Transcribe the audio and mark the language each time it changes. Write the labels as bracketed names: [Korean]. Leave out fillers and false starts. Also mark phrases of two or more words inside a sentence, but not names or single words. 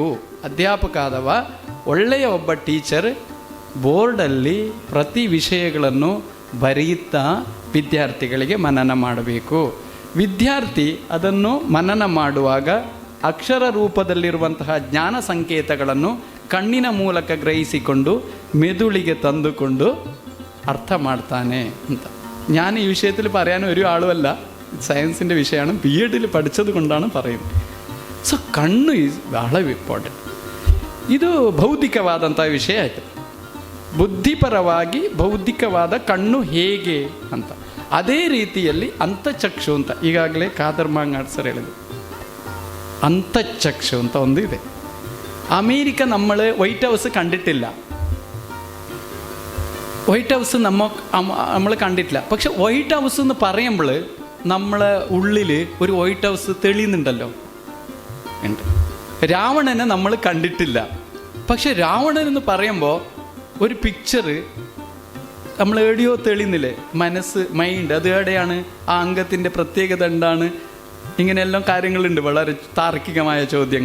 [Kannada] ಅಧ್ಯಾಪಕ ಆದವ, ಒಳ್ಳೆಯ ಒಬ್ಬ ಟೀಚರ್ ಬೋರ್ಡಲ್ಲಿ ಪ್ರತಿ ವಿಷಯಗಳನ್ನು ಬರೆಯುತ್ತಾ ವಿದ್ಯಾರ್ಥಿಗಳಿಗೆ ಮನನ ಮಾಡಬೇಕು. ವಿದ್ಯಾರ್ಥಿ ಅದನ್ನು ಮನನ ಮಾಡುವಾಗ ಅಕ್ಷರ ರೂಪದಲ್ಲಿರುವಂತಹ ಜ್ಞಾನ ಸಂಕೇತಗಳನ್ನು ಕಣ್ಣಿನ ಮೂಲಕ ಗ್ರಹಿಸಿಕೊಂಡು ಮೆದುಳಿಗೆ ತಂದುಕೊಂಡು അർത്ഥ ಮಾಡ್ತಾನೆ ಅಂತ. [Malayalam] ഞാൻ ഈ വിഷയത്തിൽ പറയാൻ ഒരു ആളുമല്ല, സയൻസിൻ്റെ വിഷയമാണ്, BEd പഠിച്ചത് കൊണ്ടാണ് പറയുന്നത്. [Kannada] ಸೊ ಕಣ್ಣು ಈಸ್ ಬಹಳ ಇಂಪಾರ್ಟೆಂಟ್. ಇದು ಬೌದ್ಧಿಕವಾದಂಥ ವಿಷಯ ಆಯಿತು. ಬುದ್ಧಿಪರವಾಗಿ ಬೌದ್ಧಿಕವಾದ ಕಣ್ಣು ಹೇಗೆ ಅಂತ. ಅದೇ ರೀತಿಯಲ್ಲಿ ಅಂತಚಕ್ಷು ಅಂತ ಈಗಾಗಲೇ ಖಾದರ್ ಮಾಂಗಾಡ್ ಸರ್ ಹೇಳಿದ್ರು. ಅಂತಚಕ್ಷು ಅಂತ ಒಂದು ಇದೆ. [Malayalam] അമേരിക്ക നമ്മൾ വൈറ്റ് ഹൗസ് കണ്ടിട്ടില്ല, വൈറ്റ് ഹൗസ് നമ്മൾ കണ്ടിട്ടില്ല. പക്ഷെ വൈറ്റ് ഹൗസ് എന്ന് പറയുമ്പോൾ നമ്മളെ ഉള്ളിൽ ഒരു വൈറ്റ് ഹൗസ് തെളിയുന്നുണ്ടല്ലോ, ഉണ്ട്. രാവണനെ നമ്മൾ കണ്ടിട്ടില്ല, പക്ഷെ രാവണൻ എന്ന് പറയുമ്പോൾ ഒരു പിക്ചർ നമ്മൾ എവിടെയോ തെളിയുന്നില്ലേ, മനസ്സ്, മൈൻഡ്, അത് എവിടെയാണ്, ആ അംഗത്തിൻ്റെ പ്രത്യേകത എന്താണ്, ഇങ്ങനെയെല്ലാം കാര്യങ്ങളുണ്ട്, വളരെ താർക്കികമായ ചോദ്യങ്ങൾ.